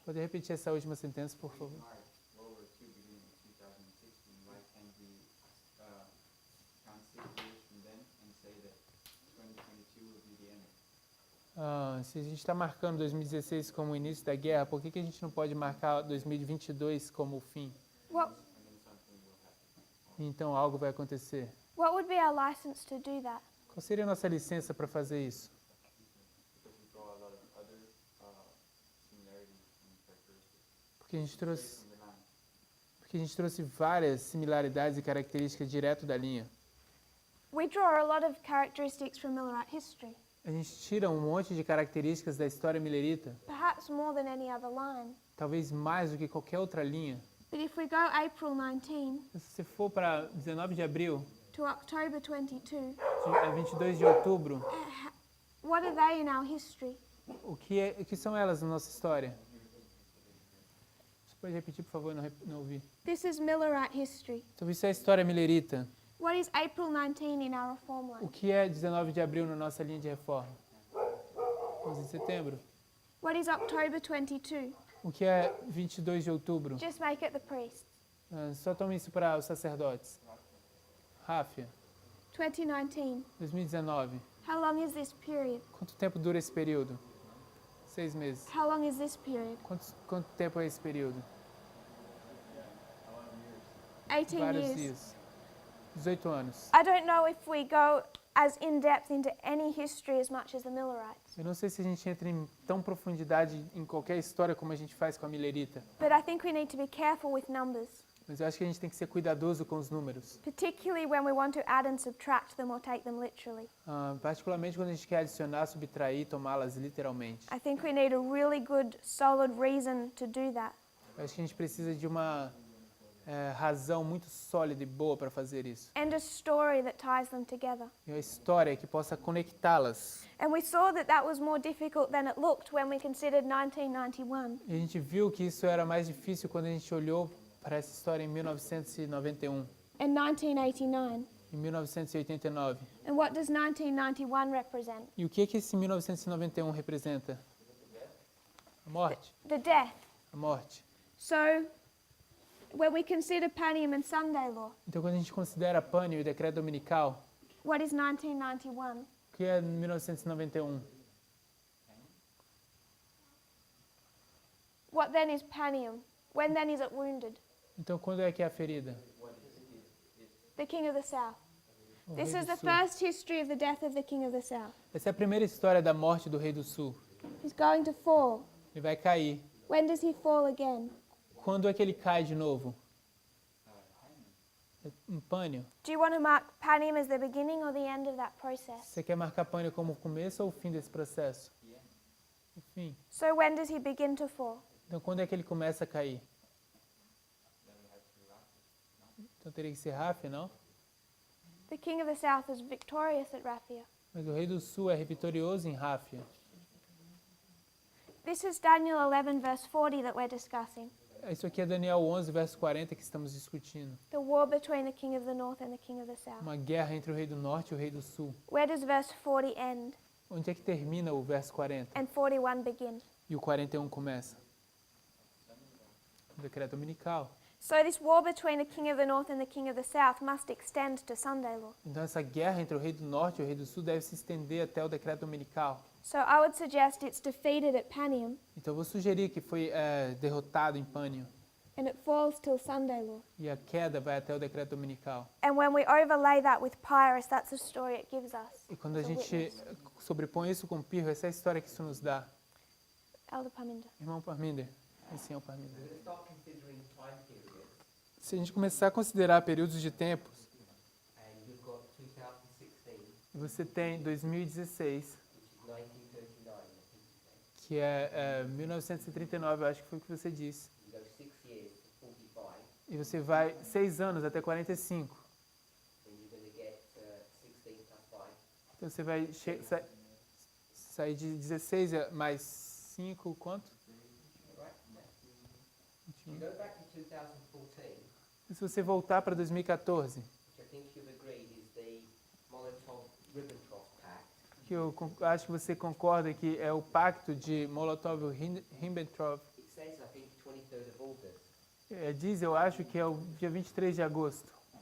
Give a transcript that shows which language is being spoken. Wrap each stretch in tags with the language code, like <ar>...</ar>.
<pt>Pode repetir essa última sentença, por favor?</pt> <en>World War II beginning in 2016. Why can't we count 6 years from then and say that 2022 will be the end?</en> <pt>Se a gente está marcando 2016 como o início da guerra, por que a gente não pode marcar 2022 como o fim?</pt> <en>What,</en> <pt>Então algo vai acontecer.</pt> <en>what would be our license to do that?</en> <pt>Qual seria a nossa licença para fazer isso?</pt> <en>Because we draw a lot of other similarities and characteristics.</en> <pt>Porque a gente trouxe,</pt> <en>From the line.</en> <pt>porque a gente trouxe várias similaridades e características direto da linha.</pt> <en>We draw a lot of characteristics from Millerite history,</en> <pt>A gente tira um monte de características da história milerita,</pt> <en>perhaps more than any other line.</en> <pt>talvez mais do que qualquer outra linha.</pt> <en>But if we go April 19</en> <pt>Se você for para 19 de abril,</pt> <en>to October 22,</en> <pt>a 22 de outubro,</pt> <en>what are they in our history?</en> <pt>o que são elas na nossa história? Você pode repetir, por favor, não ouvi.</pt> <en>This is Millerite history.</en> <pt>Então isso é a história milerita.</pt> <en>What is April 19 in our reform</en> <pt>O</pt> <en>line?</en> <pt>que é 19 de abril na nossa linha de reforma? 11 de setembro.</pt> <en>What is October 22?</en> <pt>O que é 22 de outubro?</pt> <en>Just make it the priests.</en> <pt>Só tome isso para os sacerdotes. Ráfia,</pt> <en>2019.</en> <pt>2019.</pt> <en>How long is this period?</en> <pt>Quanto tempo dura esse período? 6 meses.</pt> <en>How long is this period?</en> <pt>Quanto tempo é esse período?</pt> <en>18</en> <pt>Vários</pt> <en>years.</en> <pt>dias. 18 anos.</pt> <en>I don't know if we go as in-depth into any history as much as the Millerites,</en> <pt>Eu não sei se a gente entra em tão profundidade em qualquer história como a gente faz com a milerita,</pt> <en>but I think we need to be careful with numbers,</en> <pt>mas eu acho que a gente tem que ser cuidadoso com os números.</pt> <en>particularly when we want to add and subtract them or take them literally.</en> <pt>Particularmente quando a gente quer adicionar, subtrair, tomá-las literalmente.</pt> <en>I think we need a really good, solid reason to do that.</en> <pt>Eu acho que a gente precisa de uma razão muito sólida e boa para fazer isso.</pt> <en>And a story that ties them together.</en> <pt>E uma história que possa conectá-las.</pt> <en>And we saw that that was more difficult than it looked when we considered 1991.</en> <pt>E a gente viu que isso era mais difícil quando a gente olhou para essa história em 1991,</pt> <en>And 1989.</en> <pt>em 1989.</pt> <en>And what does 1991 represent?</en> <pt>E o que esse 1991 representa? A morte.</pt> <en>The death.</en> <pt>A morte.</pt> <en>So, when we consider Panium and Sunday law,</en> <pt>Então, quando a gente considera Pânio e o decreto dominical,</pt> <en>what is 1991?</en> <pt>o que é 1991?</pt> <en>What then is Panium? When then is it wounded?</en> <pt>Então, quando é que é a ferida?</pt> <en>The King of the South.</en> <pt>O</pt> <en>This</en> <pt>rei</pt> <en>is</en> <pt>do</pt> <en>the</en> <pt>Sul.</pt> <en>first history of the death of the King of the South.</en> <pt>Essa é a primeira história da morte do rei do sul.</pt> <en>He's going to fall.</en> <pt>Ele vai cair.</pt> <en>When does he fall again?</en> <pt>Quando é que ele cai de novo? Em Pânio.</pt> <en>Do you want to mark Panium as the beginning or the end of that process?</en> <pt>Você quer marcar Pânio como o começo ou o fim desse processo? O fim.</pt> <en>So when does he begin to fall?</en> <pt>Então, quando é que ele começa a cair? Então, teria que ser Ráfia, não?</pt> <en>The King of the South was victorious at Raphia.</en> <pt>Mas o rei do sul é vitorioso em Ráfia.</pt> <en>This is Daniel 11 verse 40 that we're discussing.</en> <pt>Isso aqui é Daniel 11, verso 40 que estamos discutindo.</pt> <en>The war between the King of the North and the King of the South.</en> <pt>Uma guerra entre o rei do norte e o rei do sul.</pt> <en>Where does verse 40 end</en> <pt>Onde é que termina o verso 40?</pt> <en>and 41 begin?</en> <pt>E o 41 começa? O decreto dominical.</pt> <en>So this war between the King of the North and the King of the South must extend to Sunday law.</en> <pt>Então essa guerra entre o rei do norte e o rei do sul deve se estender até o decreto dominical.</pt> <en>So I would suggest it's defeated at Panium</en> <pt>Então eu vou sugerir que foi derrotado em Pânio.</pt> <en>and it falls till Sunday law.</en> <pt>E a queda vai até o decreto dominical.</pt> <en>And when we overlay that with Pyrrhus, that's the story it gives us.</en> <pt>E quando a</pt> <en>as a</en> <pt>gente</pt> <en>witness.</en> <pt>sobrepõe isso com Pirro, essa é a história que isso nos dá.</pt> <en>Elder Parminder.</en> <pt>Irmão Parminder. Sim, é o Parminder.</pt> <en>Let's start considering time periods.</en> <pt>Se a gente começar a considerar períodos de tempos,</pt> <en>And you've got 2016.</en> <pt>E você tem 2016,</pt> <en>which is 1939, I think you said.</en> <pt>que é 1939, eu acho que foi o que você disse.</pt> <en>You go 6 years to 45,</en> <pt>E você vai 6 anos até 45.</pt> <en>then you're going to get 16 plus 5.</en> <pt>Então você vai sair de 16 mais 5, quanto?</pt> <en>Right? If you</en> <pt>21.</pt> <en>go back to 2014,</en> <pt>E se você voltar para 2014,</pt> <en>which I think you've agreed is the Molotov-Ribbentrop Pact,</en> <pt>que eu acho que você concorda que é o pacto de Molotov-Ribbentrop,</pt> <en>it says, I think, 23rd of August.</en> <pt>diz, eu acho que é o dia 23 de agosto.</pt>